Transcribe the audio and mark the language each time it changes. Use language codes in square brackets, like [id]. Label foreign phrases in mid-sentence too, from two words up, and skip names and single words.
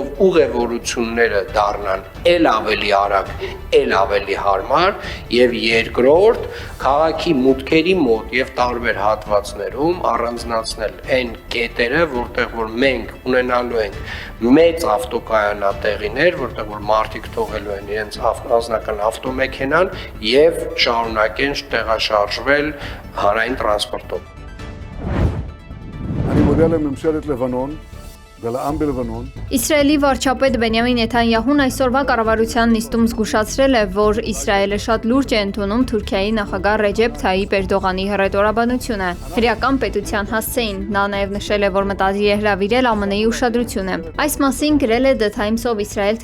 [hy] ուղևորությունները դառնան ել ավելի արագ, ել ավելի հարմար, եւ երկրորդ քաղաքի մուտքերի մոտ եւ տարբեր հատվածներում առանձնացնել այն կետերը, որտեղ որ մենք ունենալու ենք մեծ ավտոկայանատեղիներ, որտեղ որ մարդիկ թողելու են իրենց անձնական ավտոմեքենան եւ շարունակեն տեղաշարժվել հանրային տրանսպորտով։ [he] אני מודה לממשלת לבנון ולעם בלבנון [hy] Իսրայելի վարչապետ Բենյամին Նեթանյահուն այսօրվա կառավարության նիստում զգուշացրել է, որ Իսրայելը շատ լուրջ է ընդունում Թուրքիայի նախագահ Ռեջեփ Թայիփ Էրդողանի հռետորաբանությունը։ Հրեական պետության հասցեին նա նաև նշել է, որ մտադիր է հրավիրել ԱՄՆ-ի ուշադրությունը։ Այս մասին գրել է The Times